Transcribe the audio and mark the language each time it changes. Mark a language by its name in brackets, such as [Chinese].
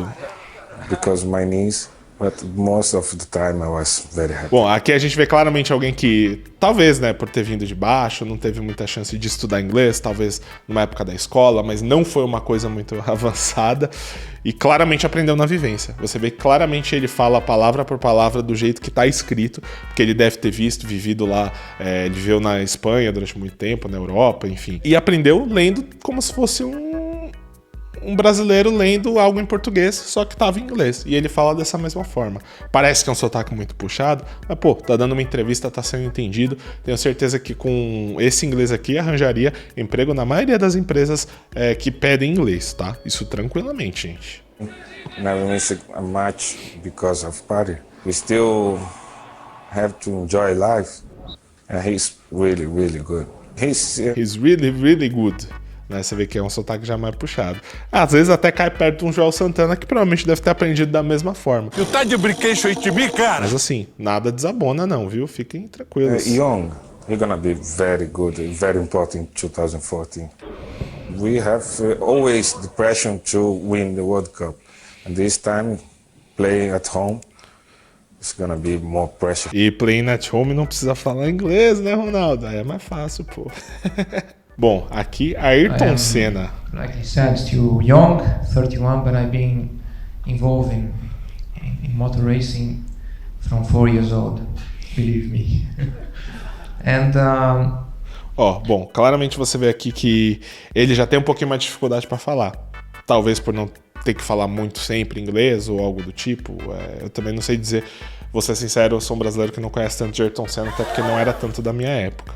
[English] years because my knees, but most of the time I was very happy. [Portuguese] Bom, aqui a gente vê claramente alguém que, talvez, né, por ter vindo de baixo, não teve muita chance de estudar inglês, talvez numa época da escola, mas não foi uma coisa muito avançada e claramente aprendeu na vivência. Você vê que claramente ele fala palavra por palavra do jeito que tá escrito, porque ele deve ter vivido lá, ele viveu na Espanha durante muito tempo, na Europa, enfim. E aprendeu lendo como se fosse um brasileiro lendo algo em português, só que tava em inglês. E ele fala dessa mesma forma. Parece que é um sotaque muito puxado, mas pô, tá dando uma entrevista, tá sendo entendido. Tenho certeza que com esse inglês aqui arranjaria emprego na maioria das empresas que pedem inglês, tá? Isso tranquilamente, gente. [English] Never miss a match because of party. We still have to enjoy life. And he's really, really good. He's really, really good. [Portuguese] Né, você vê que é um sotaque já mais puxado. Às vezes até cai perto de um Joel Santana que provavelmente deve ter aprendido da mesma forma. Tu tá de brinquedo aí de mim, cara? Mas assim, nada desabona não, viu? Fiquem tranquilos. [English] Young, he's gonna be very good, very important in 2014. We have always the pressure to win the World Cup. And this time, playing at home, it's gonna be more pressure. [Portuguese] E [English] playing at home [Portuguese] não precisa falar inglês, né, Ronaldo? Aí é mais fácil, pô. Bom, aqui Ayrton Senna. [English] Like I said, still young, 31, but I've been involved in motor racing from 4 years old, believe me. And [Portuguese] bom, claramente você vê aqui que ele já tem um pouquinho mais de dificuldade para falar. Talvez por não ter que falar muito sempre inglês ou algo do tipo. Eu também não sei dizer Vou ser sincero, eu sou um brasileiro que não conhece tanto de Ayrton Senna, até porque não era tanto da minha época.